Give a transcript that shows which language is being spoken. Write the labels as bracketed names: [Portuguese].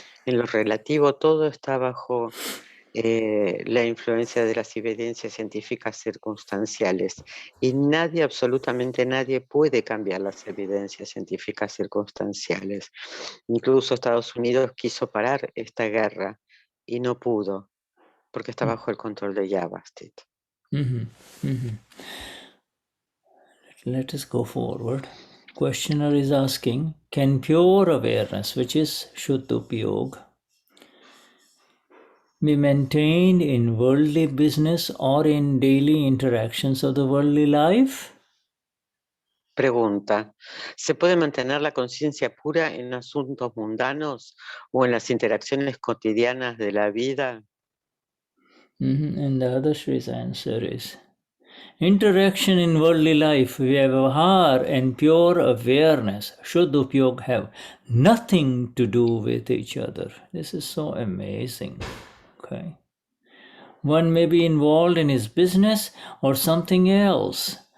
[Spanish] En lo relativo, todo está bajo la influencia de las evidencias científicas circunstanciales y nadie, absolutamente nadie, puede cambiar las evidencias científicas circunstanciales. Incluso Estados Unidos quiso parar esta guerra y no pudo porque está bajo el control de Yavastit. [English] Let us go forward. Questioner is asking, can pure awareness, which is Shuddha Upayog, be maintained in worldly business or in daily interactions of the worldly life? [Spanish] Pregunta, ¿se puede mantener la conciencia pura en asuntos mundanos o en las interacciones cotidianas de la vida? [English] And the Dadashri's answer is, interaction in worldly life, vyavahar and pure awareness, Shuddha Upayog, have nothing to do with each other. This is so amazing. Okay. One may be involved in his business or something else.